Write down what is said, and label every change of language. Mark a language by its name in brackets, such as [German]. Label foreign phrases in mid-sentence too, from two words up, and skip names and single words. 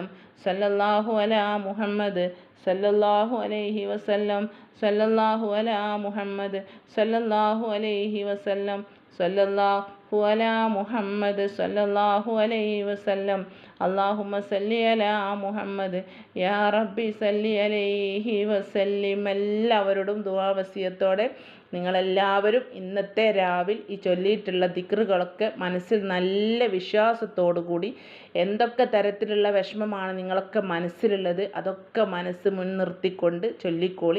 [Arabic] صلى الله على محمد صلى الله عليه وسلم. صلى الله على محمد صلى الله عليه وسلم. صلى الله على محمد صلى الله عليه وسلم. اللهم صل على محمد يا ربي صل عليه وسلم. [Malayalam] എല്ലാവരോടും ദുആ വസിയത്തോടെ നിങ്ങളെല്ലാവരും ഇന്നത്തെ രാവിൽ ഈ ചൊല്ലിയിട്ടുള്ള ദിക്റുകളൊക്കെ മനസ്സിൽ നല്ല വിശ്വാസത്തോടു കൂടി, എന്തൊക്കെ തരത്തിലുള്ള വിഷമമാണ് നിങ്ങളൊക്കെ മനസ്സിലുള്ളത് അതൊക്കെ മനസ്സ് മുൻനിർത്തിക്കൊണ്ട് ചൊല്ലിക്കോളി.